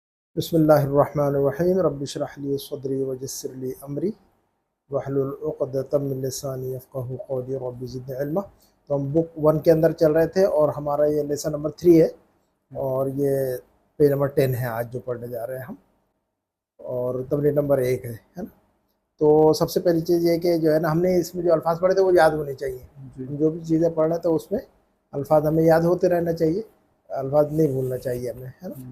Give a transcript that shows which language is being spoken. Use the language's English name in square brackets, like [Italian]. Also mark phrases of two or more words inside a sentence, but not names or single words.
[Arabic] بسم الله الرحمن الرحيم رب اشرح لي صدري ويسر لي أمري واحلل عقدة من لساني يفقهوا قولي رب زدني علما. [Urdu] تو ہم بک 1 کے اندر چل رہے تھے اور ہمارا یہ [English] lesson number [Urdu] 3 ہے اور یہ [English] page number [Urdu] 10 ہے آج جو پڑھنے جا رہے ہیں ہم، اور تمرین نمبر 1 ہے نا. تو سب سے پہلی چیز یہ کہ جو ہے نا، ہم نے اس میں جو الفاظ پڑھے تھے وہ یاد ہونے چاہییں. ہم جو بھی چیزیں پڑھ رہے ہیں تو اس میں الفاظ ہمیں یاد ہوتے رہنا چاہیے، الفاظ نہیں بھولنا چاہیے ہمیں، ہے نا.